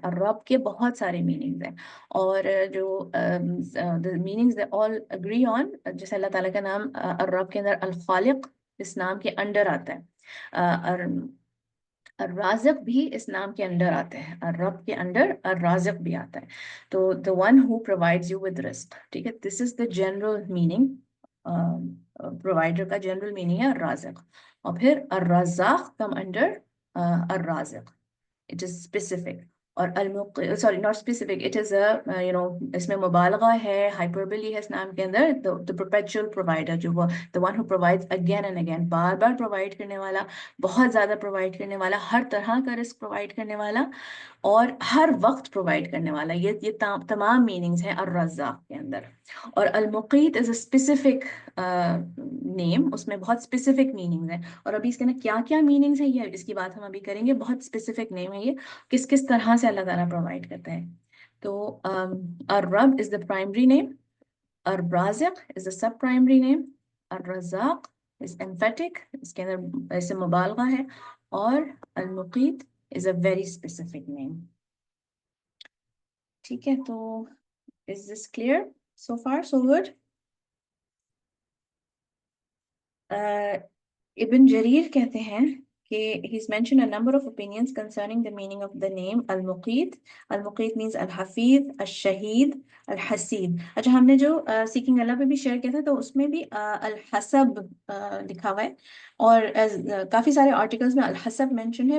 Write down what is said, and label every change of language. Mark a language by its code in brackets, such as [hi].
[ur] الرب کے بہت سارے میننگز ہیں, اور جو meanings [en] they all agree on, [ur] جیسے اللہ تعالیٰ کا نام الرب کے اندر الخالق اس نام کے انڈر آتا ہے, اور الرازق بھی اس نام کے انڈر آتے ہیں, الرب کے انڈر الرازق بھی آتا ہے. [en] تو the one who provides you with رزق, [ur] ٹھیک ہے, [en] this is the general meaning, provider کا general meaning ہے الرازق. [ur] اور پھر الرزاق come under Razaq, it is specific. اور [en] sorry not specific, it is a [ur] اس میں مبالغہ ہے, hyperbole ہے اس نام کے اندر. [en] the perpetual provider, [ur] جو وہ [en] the one who provides again and again, [ur] bar bar provide کرنے والا, بہت زیادہ provide کرنے والا, ہر طرح کا رزق provide کرنے والا, اور ہر وقت provide کرنے والا. یہ تمام میننگز ہیں الرزاق کے اندر. اور [en] المقیت is a specific name, [ur] اس میں بہت اسپیسیفک میننگز ہیں, اور ابھی اس کے اندر کیا کیا میننگز ہیں یہ اس کی بات ہم ابھی کریں گے. بہت اسپیسیفک نیم ہے یہ, کس کس طرح سے اللہ تعالیٰ پرووائڈ کرتا ہے. تو [en] الرب is the primary name, [ur] Razaq is a sub primary name, Razzaq is emphatic, اس کے اندر ایسے مبالغہ ہے, اور المقیت [en] is a very specific name. [ur] ٹھیک ہے, تو [en] is this clear so far so good? [ur] ابن جریر کہتے ہیں کہ [en] he's mentioned a number of opinions concerning the meaning of the name al-Muqit. Al-Muqit means al-Hafiz, al-Shahid, al-Hasib. [ur] اچھا, ہم نے جو سیکنگ اللہ پہ بھی شیئر کیا تھا تو اس میں بھی الحسب لکھا ہوا ہے, اور کافی سارے آرٹیکلز میں الحسب مینشن ہے.